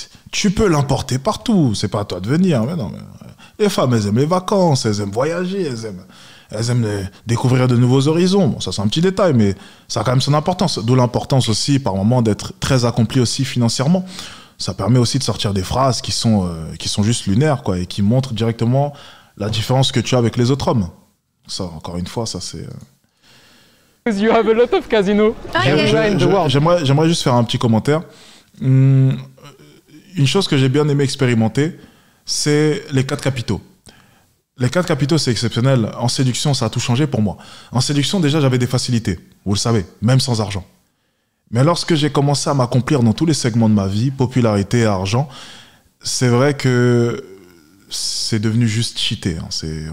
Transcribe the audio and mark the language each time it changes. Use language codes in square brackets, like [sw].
[fr] Tu peux l'importer partout. C'est pas à toi de venir. Mais non, mais... Les femmes, elles aiment les vacances, elles aiment voyager, elles aiment découvrir de nouveaux horizons. Bon, ça, c'est un petit détail, mais ça a quand même son importance. D'où l'importance aussi, par moment, d'être très accompli aussi financièrement. Ça permet aussi de sortir des phrases qui sont juste lunaires, quoi, et qui montrent directement la différence que tu as avec les autres hommes. Ça, encore une fois, ça, c'est... [en] Because you have a lot of casinos everywhere in the world. [fr] J'aimerais juste faire un petit commentaire. Une chose que j'ai bien aimé expérimenter, c'est les 4 capitaux. Les 4 capitaux, c'est exceptionnel. En séduction, ça a tout changé pour moi. En séduction, déjà, j'avais des facilités. Vous le savez, même sans argent. Mais lorsque j'ai commencé à m'accomplir dans tous les segments de ma vie, popularité, argent, c'est vrai que c'est devenu juste cheaté. Hein.